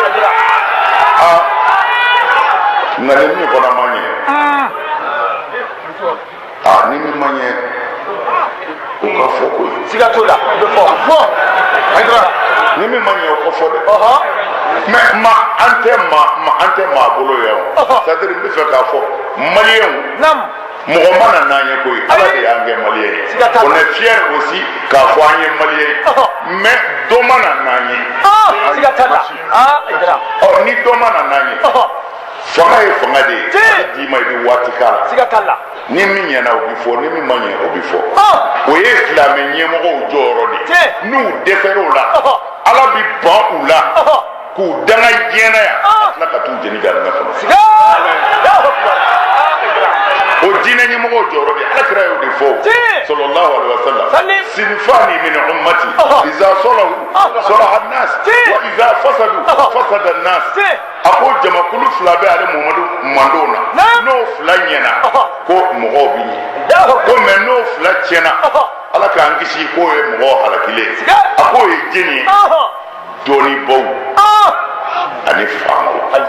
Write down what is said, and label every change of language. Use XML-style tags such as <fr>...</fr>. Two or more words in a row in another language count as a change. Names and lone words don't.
<bm>nka ni min fana ma ɲɛ ni min ma ɲɛ o ka fɔ koyi siga t'o la o bɛ fɔ ni min ma ɲɛ o ka fɔ dɛ mais ante ma bolo ya</bm> <fr>c'est-à-dire</fr> <bm>n bɛ fɛ k'a fɔ maliyɛnw mɔgɔ mana n'an ye koyi ala de y'an kɛ maliyɛn ye</bm> <fr>on est fier aussi</fr> <bm>k'a fɔ an ye maliyɛn ye mais dɔ mana n'an ye ni dɔ mana n'an ye fanga ye fanga de ye a bɛ d'i ma i bɛ waati k'a la ni min ɲɛna o bɛ fɔ ni min ma ɲɛ o bɛ fɔ o ye silamɛ ɲɛmɔgɔw jɔyɔrɔ de ye n'u dɛsɛr'o la ala bɛ ban u la k'u danga diɲɛna yan ka tila ka t'u jeni jahanama kɔnɔ o diinɛ ɲɛmɔgɔw jɔyɔrɔ de alakira y'o de fɔ</bm> <ar>صلى الله عليه وسلم صنفان من أمتي إذا صلحا صلح الناس وإذا فسدا فسد الناس</ar> <bm>a ko jamakulu fila bɛ ale Muhamadu mandenw na n'o fila ɲɛna ko mɔgɔw bɛ ɲɛ ko mais n'o fila tiɲɛna ala k'an kisi k'o ye mɔgɔw halakilen a k'o ye jeni ye dɔnnibaw ani faamaw</bm>